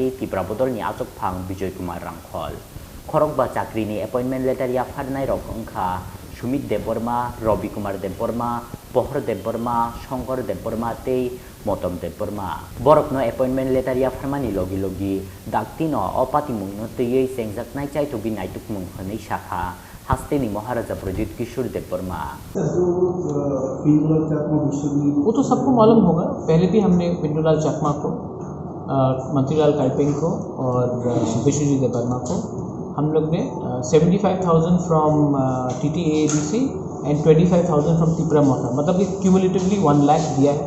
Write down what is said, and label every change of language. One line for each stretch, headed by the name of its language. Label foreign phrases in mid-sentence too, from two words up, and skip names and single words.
Kok Borok: त्रिपुरा बदलनि आचकफां विजय कुमार रांखल खरकबा चाकरिनि
English: appointment letter
Kok Borok: याफारनाय रक अंखा सुमित देबबर्मा रवि कुमार देबबर्मा पहर देबबर्मा शंकर देबबर्मा तै मतम देबबर्मा बरकनो
English: appointment letter
Kok Borok: याफारमानि लगी लगी दाक्तिनो अपातिमुंनो तैयै सेंजाकनाय चाइथुबि नायतुकमुं हनै शाखा हास्तेनी महाराजा प्रदीप किशोर देबबर्मा।
Hindi: वो तो सबको मालूम होगा, पहले भी हमने पिंडूलाल चकमा को, मंत्रीलाल काइपेंग को और विश्वजीत देबबर्मा को हम लोग ने 75,000
English: from TTADC and
Hindi: 25,000 फ्रॉम त्रिपुरा मोटा, मतलब कि क्यूमुलेटिवली 1 लाख दिया है।